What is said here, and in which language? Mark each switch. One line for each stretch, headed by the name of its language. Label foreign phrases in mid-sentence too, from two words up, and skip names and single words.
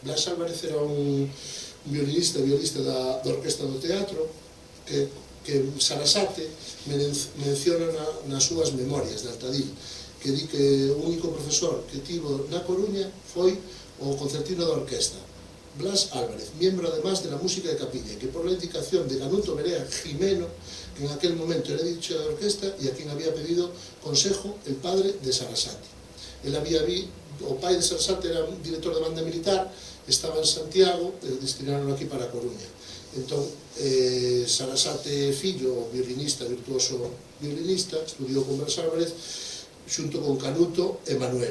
Galician: Blas Álvarez era un violista da Orquesta do Teatro, que Sarasate menciona nas súas memorias de Altadil, que di que o único profesor que tivo na Coruña foi o concertino da orquesta,
Spanish: Blas Álvarez, miembro además de la música de capilla, que por la indicación de Canuto Berea Jimeno, que en aquel momento era dicho de orquesta y a quien había pedido consejo el padre de Sarasate.
Galician: O pai de Sarasate era un director de banda militar, estaba en Santiago, destinaron aquí para a Coruña. Entón, Sarasate fillo, violinista, virtuoso violinista, estudiou con Blas Álvarez, xunto con Canuto e Manuel.